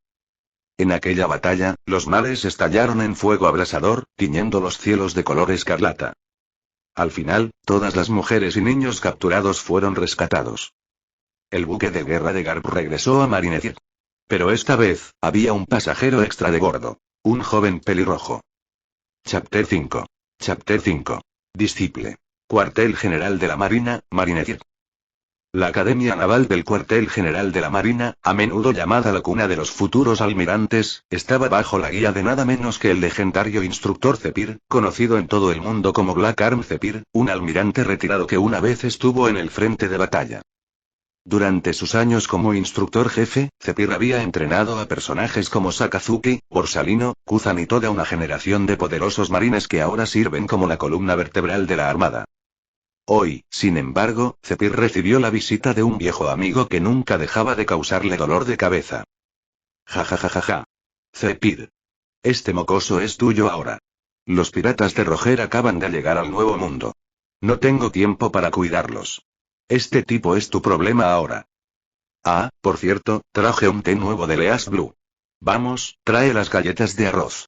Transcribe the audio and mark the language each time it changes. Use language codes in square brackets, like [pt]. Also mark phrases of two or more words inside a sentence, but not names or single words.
[es] En aquella batalla, los mares estallaron en fuego abrasador, tiñendo los cielos de color escarlata. Al final, todas las mujeres y niños capturados fueron rescatados. El buque de guerra de Garp regresó a Marineford. Pero esta vez, había un pasajero extra de bordo. Un joven pelirrojo. [en] Chapter 5. Chapter 5. Disciple. [es] Cuartel General de la Marina, Marineford. La Academia Naval del Cuartel General de la Marina, a menudo llamada la cuna de los futuros almirantes, estaba bajo la guía de nada menos que el legendario instructor Zephyr, conocido en todo el mundo como Black Arm Zephyr, un almirante retirado que una vez estuvo en el frente de batalla. Durante sus años como instructor jefe, Zephyr había entrenado a personajes como Sakazuki, Borsalino, Kuzan y toda una generación de poderosos marines que ahora sirven como la columna vertebral de la armada. Hoy, sin embargo, Zephyr recibió la visita de un viejo amigo que nunca dejaba de causarle dolor de cabeza. Ja ja ja ja ja. Zephyr. Este mocoso es tuyo ahora. Los piratas de Roger acaban de llegar al Nuevo Mundo. No tengo tiempo para cuidarlos. Este tipo es tu problema ahora. Ah, por cierto, traje un té nuevo de East Blue. Vamos, trae las galletas de arroz.